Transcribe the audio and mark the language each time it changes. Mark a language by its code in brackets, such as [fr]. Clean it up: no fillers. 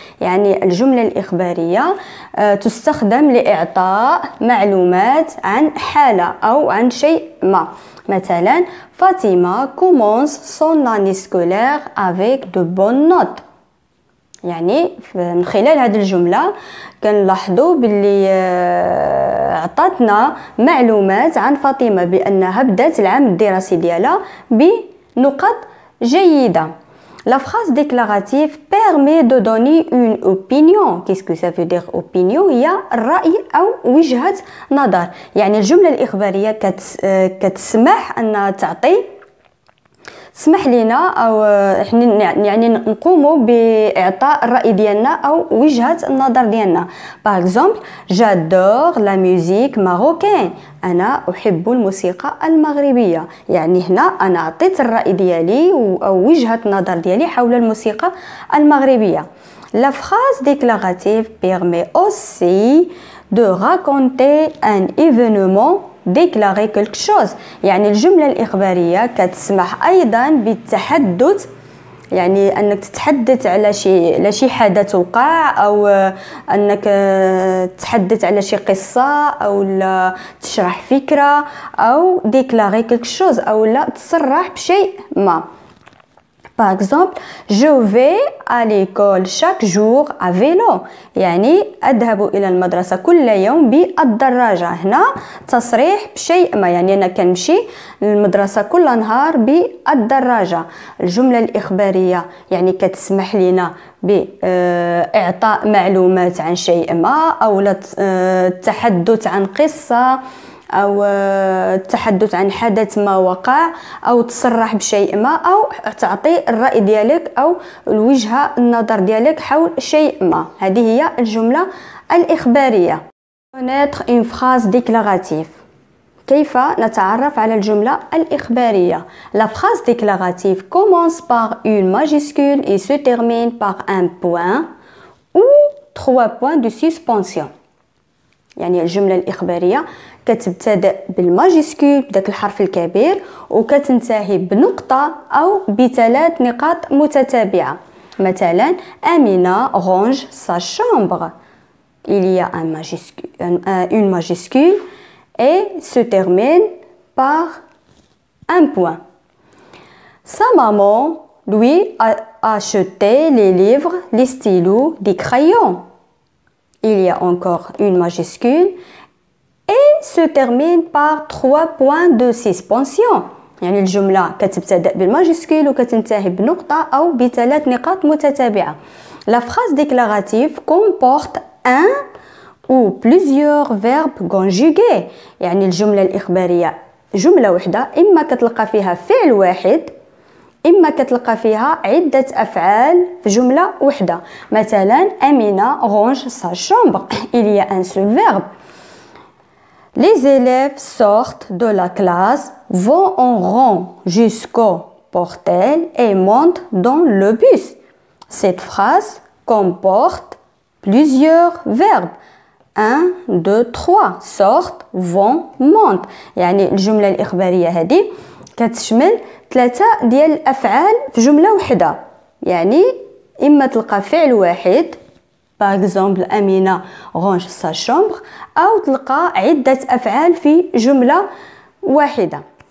[ar] يعني الجملة الإخبارية تستخدم لإعطاء معلومات عن حالة أو عن شيء ما. [fr] مثلا فاطمة commence son année scolaire avec de bonnes notes. [ar] يعني من خلال هذه الجملة كنلاحظوا باللي عطاتنا معلومات عن فاطمة بأنها بدات العام الدراسي ديالها بنقط جيدة. [fr] La phrase déclarative permet de donner une opinion. Qu'est-ce que ça veut dire opinion؟ [ar] هي الرأي أو وجهة نظر. يعني الجملة الإخبارية كتسمح أن تسمح لنا أو يعني نقوموا بإعطاء الرأي ديالنا أو وجهة النظر ديالنا. [fr] Par exemple, j'adore la musique marocaine. [ar] أنا أحب الموسيقى المغربية. يعني هنا أنا أعطيت الرأي ديالي أو وجهة النظر ديالي حول الموسيقى المغربية. [fr] La phrase déclarative permet aussi de raconter un événement déclarer quelque chose. [ar] يعني الجملة الإخبارية كتسمح أيضا بالتحدث يعني أنك تتحدث على شي حدث وقع أو أنك تتحدث على شي قصة أو لا تشرح فكرة أو [fr] déclarer quelque chose [ar] أو لا تصرح بشيء ما. [fr] Par exemple, je vais à l'école chaque jour à vélo. [ar] يعني أذهب إلى المدرسة كل يوم بالدراجة. هنا تصريح بشيء ما يعني أنا كنمشي للمدرسة كل نهار بالدراجة. الجملة الإخبارية يعني كتسمح لنا بإعطاء معلومات عن شيء ما أو التحدث عن قصة أو التحدث عن حدث ما وقع أو تصرح بشيء ما أو تعطي الرأي ديالك أو الوجهة النظر ديالك حول شيء ما. هذه هي الجملة الإخبارية. [fr] Connaître une phrase déclarative. [ar] كيف نتعرف على الجملة الإخبارية؟ [fr] La phrase déclarative commence par une majuscule et se termine par un point ou 3 points de suspension. [ar] يعني الجملة الإخبارية كتبتدأ بالماجيسكول بداك الحرف الكبير وكتنتهي بنقطة أو ب3 نقاط متتابعة. [fr] مثلا أمينة range sa chambre. Il y a une majuscule et se termine par un point. Sa maman lui a acheté les livres, les stylos, des crayons. Il y a encore une majuscule et se termine par 3 points de suspension. [ar] يعني الجملة كتبتدأ بالماجيسكول وكتنتهي بنقطة أو ب3 نقاط متتابعة. [fr] La phrase déclarative comporte un ou plusieurs verbes conjugués. [ar] يعني الجملة الإخبارية جملة واحدة إما كتلقى فيها فعل واحد إما كتلقى فيها عدة أفعال في جملة واحدة. [fr] مثلا أمينة range sa chambre. Il y a un seul verbe. Les élèves sortent de la classe, vont en rang jusqu'au portail et montent dans le bus. Cette phrase comporte plusieurs verbes. 1, 2, 3 sortent, vont, montent. [ar] يعني الجملة الإخبارية هذه كتشمل 3 ديال الأفعال في جملة واحدة. يعني إما تلقى فعل واحد par exemple أمينة [fr] range sa chambre [ar] أو تلقى عدة أفعال في جملة واحدة.